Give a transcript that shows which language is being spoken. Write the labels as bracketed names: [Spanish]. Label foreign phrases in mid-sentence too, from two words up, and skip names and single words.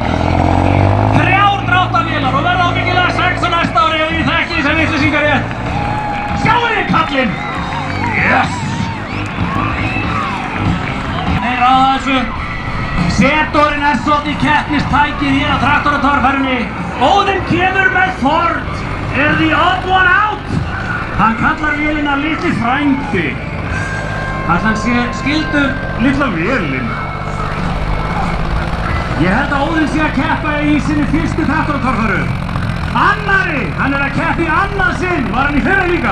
[Icelandic] 3 dráttarvélar og verða ábyggilega 6 á næsta ári ef ég þekki þessar vitleysingar rétt. Sjáið þið kallinn! Yes! Meira á þessu. Setorinn svolítið keppnistækið hér á traktoratorfærunni. Óðinn kemur með Ford. Er [English] the odd one out? [Icelandic] Hann kallar vélina litli frændi. Hann sé skildur litla vélin. Ég held að Óðinn sé að keppa í sinni fyrstu traktoratorfæru. Annari! Hann er að keppa í annað sinn. Var hann í fyrra líka?